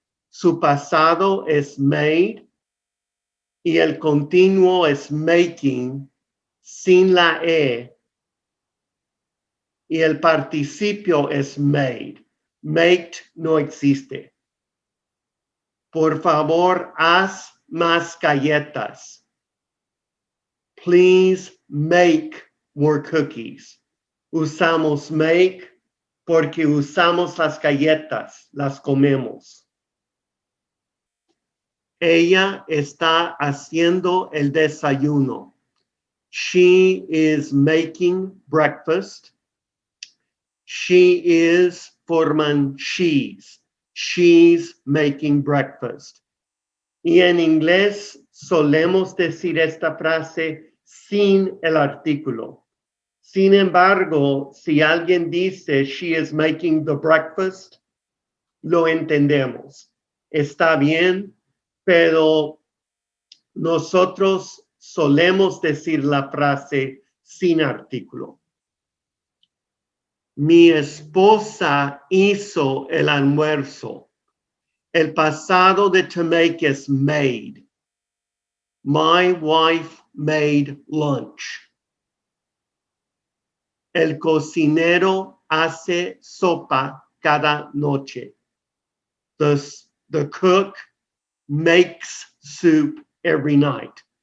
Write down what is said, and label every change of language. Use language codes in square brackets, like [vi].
[es] Su pasado es made y el continuo es making sin la E y el participio es made. Made no existe. Por favor, haz más galletas. [en] Please make more cookies. [es] Usamos make porque usamos las galletas, las comemos. Ella está haciendo el desayuno. [en] She is making breakfast. She is forman she's. She's making breakfast. [es] Y en inglés solemos decir esta frase sin el artículo. Sin embargo, si alguien dice [en] she is making the breakfast, [es] lo entendemos. Está bien, pero nosotros solemos decir la frase sin artículo. Mi esposa hizo el almuerzo. El pasado de to make es made. [en] My wife made lunch. [es] El cocinero hace sopa cada noche. [en] The cook makes soup every night.